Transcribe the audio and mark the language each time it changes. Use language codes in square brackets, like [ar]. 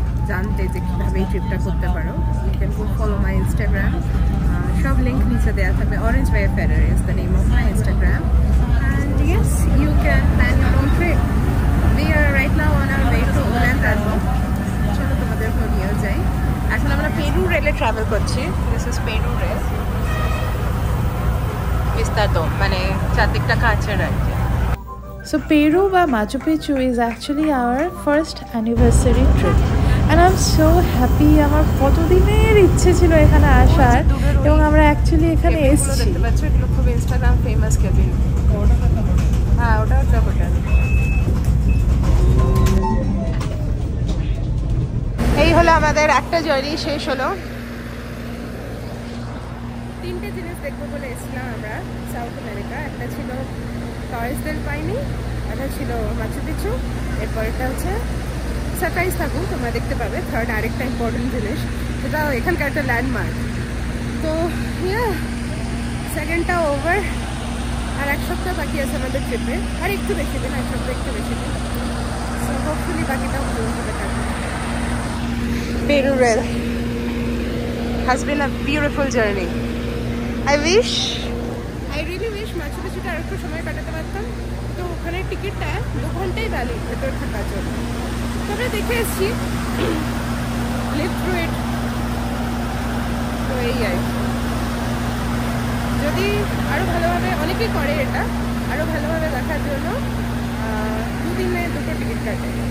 [bn] জানতে যে কীভাবে এই ট্রিপটা করতে পারো, [en] you can go follow my Instagram, [bn] সব লিঙ্ক নিচে দেওয়া থাকবে। [en] Orange Wayfarer is the name of my Instagram, and yes, you can plan your own trip. We are right now on our way to Ollantaytambo. [bn] চলো তোমাদেরকে নিয়েও যাই। এখন আমরা পেরু রেলে ট্রাভেল করছি। [en] this is Peru rail, [bn] বিস্তারিত মানে চারদিকটা কাছের আর কি। [en] So Peru বা Machu Picchu is actually our first anniversary trip. And I'm so happy, [bn] আমার কতদিনের ইচ্ছে ছিল এখানে আসার, এবং আমরা অ্যাকচুয়ালি এখানে এসেছি। দেখতে পাচ্ছ এগুলো খুব ইনস্টাগ্রাম ফেমাস কেবিন। হ্যাঁ, ওটা একটা হোটেল। এই হলো আমাদের একটা জার্নি শেষ হলো। 3টে জিনিস দেখবো বলে এসেছিলাম আমরা সাউথ আমেরিকা। একটা ছিল টরেস দেল পাইনি, একটা ছিল মাচু পিচু, এরপরটা হচ্ছে সারপ্রাইজ থাকুক, তোমরা দেখতে পাবে। থার্ড আরেকটা ইম্পর্টেন্ট জিনিস, যেটা এখানকার একটা ল্যান্ডমার্ক। তো সেকেন্ডটা ওভার, আর 1 সপ্তাহ বাকি আছে আমাদের ট্রিপে, আর একটু বেশি দিন, 1 সপ্তাহ একটু বেশি দিন। সো হোপফুলি বাকিটাও ভালো হবে থাকবে। [en] Peru Rail has been a beautiful journey. I really wish [bn] Machu Picchuটা আর একটু সময় কাটাতে পারতাম। তো ওখানে টিকিটটা 2 ঘন্টাই ভ্যালি ভেতর থাকার জন্য। তবে দেখে এসছি, লিভ থ্রু ইট। তো এই আর যদি আরও ভালোভাবে, অনেকেই করে এটা, আরও ভালোভাবে দেখার জন্য 2 দিনে 2টো টিকিট কাটে।